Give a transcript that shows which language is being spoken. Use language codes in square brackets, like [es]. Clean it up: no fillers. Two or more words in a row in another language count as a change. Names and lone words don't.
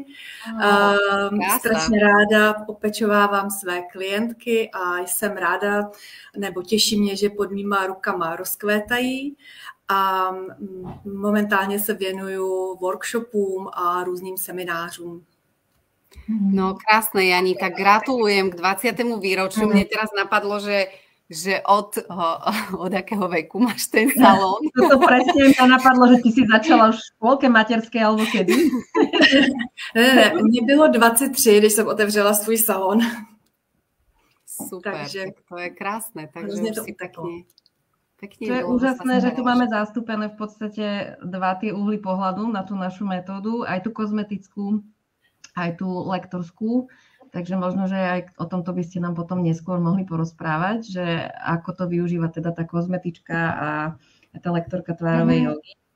[cs] Strašně ráda opečovávám své klientky a jsem ráda, nebo těší mě, že pod mýma rukama rozkvétají. A momentálně se věnuju workshopům a různým seminářům. [sk] No krásne, Jani, tak gratulujem k 20. výročiu. Mne teraz napadlo, že od akého veku máš ten salón? To presne mňa napadlo, že ty si začala už v škôlke materskej alebo kedy? [cs] Ne, mně bylo 23, když jsem otevřela svůj salon. [sk] Super, takže, tak to je krásne. Takže už si pekne. To je úžasné, že tu máme zastúpené v podstate dva tie uhly pohľadu na tú našu metódu, aj tú kozmetickú, aj tú lektorskú. Takže možno, že aj o tomto by ste nám potom neskôr mohli porozprávať, že ako to využíva teda tá kozmetička a tá lektorka tvárovej jogy.